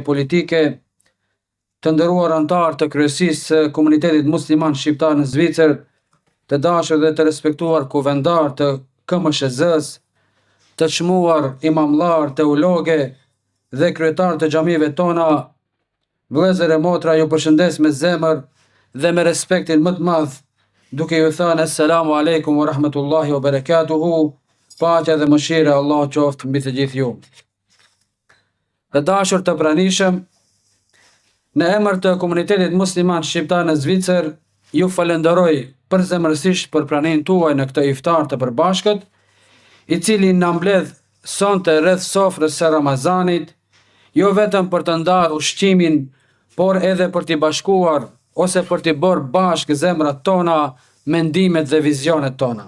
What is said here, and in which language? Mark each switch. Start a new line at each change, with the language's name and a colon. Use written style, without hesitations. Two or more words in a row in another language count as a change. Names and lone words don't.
Albanian: politike, të nderuar antar të kryesisë së komunitetit musliman shqiptar në Zvicër, të dashur dhe të respektuar kuvendar të KMSZ-s, të çmuar imamllar, teologe dhe kryetar të xhamive tona, vëllezër e motra, ju përshëndes me zemër dhe me respektin më të madh, duke ju thënë
Arabic: السلام عليكم ورحمة الله وبركاته,
Albanian: paqja dhe mëshira e Allahut qoftë mbi të gjithë ju. Të dashur të pranishëm, në emër të komunitetit musliman shqiptar në Zvicër, ju falenderoj përzemërsisht për pranimin tuaj në këtë iftar të përbashkët, I cili na mbledh sonte rreth sofrës së Ramazanit, jo vetëm për të ndarë ushqimin, por edhe për t'i bashkuar ose për t'i bërë bashkë zemrat tona, mendimet dhe vizionet tona.